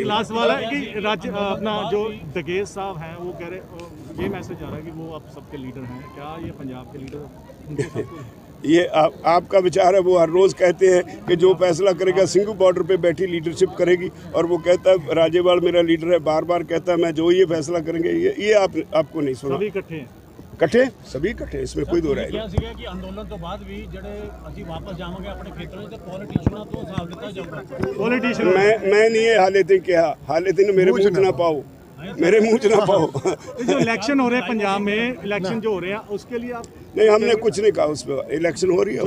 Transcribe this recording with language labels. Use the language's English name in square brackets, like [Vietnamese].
[Hindi] एक लास्ट वाला है कि अपना जो दगेज साहब हैं वो कह रहे, ये मैसेज आ रहा है कि वो आप सबके लीडर हैं, क्या ये पंजाब के लीडर? ये आपका विचार है। वो हर रोज़ कहते हैं कि जो फैसला करेगा सिंघू बॉर्डर पे बैठी लीडरशिप करेगी, और वो कहता है राजेवाल मेरा लीडर है, बार बार कहता है मैं जो ये फैसला करेंगे। ये आपको नहीं सुना। सभी इकट्ठे हैं, [Punjabi] ਇਕੱਠੇ ਸभी ਇਕੱਠੇ, [Hindi] इसमें कोई दो राय नहीं। [Punjabi] ਸੀਗਾ ਕਿ ਅੰਦੋਲਨ ਤੋਂ ਬਾਅਦ ਵੀ ਜਿਹੜੇ ਅਸੀਂ ਵਾਪਸ ਜਾਵਾਂਗੇ ਆਪਣੇ ਖੇਤਰਾਂ ਵਿੱਚ, ਤੇ ਪੋਲੀਟੀਸ਼ੀਅਨਾਂ ਤੋਂ ਹਿਸਾਬ ਲਿੱਤਾ ਜਾਊਗਾ। ਪੋਲੀਟੀਸ਼ੀਅਨ [Hindi] मैं नहीं ये हाले दिन कहा, हाले दिन मेरे मुंह च ना पाओ, मेरे मुंह च ना पाओ। जो इलेक्शन हो रहे हैं पंजाब में, इलेक्शन जो हो रहे हैं उसके लिए आप नहीं, हमने कुछ नहीं कहा उस पर, इलेक्शन हो रही है।